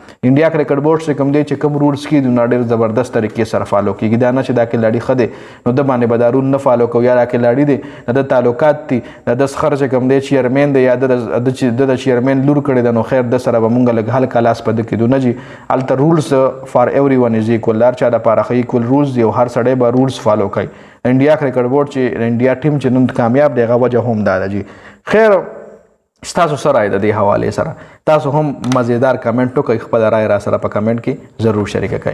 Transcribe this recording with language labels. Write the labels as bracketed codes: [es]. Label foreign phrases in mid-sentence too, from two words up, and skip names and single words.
[ps] انډیا کرکټ بورډ چې کوم دی چې کوم رولز کې دي نو ډېر زبردست طریقې سره فالو کېږي. دا نه چې دا کھلاړي ښه دی نو د باندې به دا رول نه فالو کوو، یا دا کھلاړي دی د ده تعلقات دي د ده څخه چې کوم دی چیرمین دی یا د د چیرمین لور کړی ده نو خیر د سره به مونږ لږ هلکه لاس په ده کېدو نه جي. [en] هلته rules for every one is equal, [ps] هر چا دپاره ښه [en] equal rules [ps] دي او هر سړی به رولز فالو کوي. انډیا کرکټ بورډ چې انډیا ټیم چې نن کامیاب دی هغه وجه هم دا ده. جي خیر ستاسو څه رایه د دې حوالې سره؟ تاسو هم مزیدار کمنټ وکړئ، خپله رایه را سره په کمنټ کې ضرور شریکه کړئ.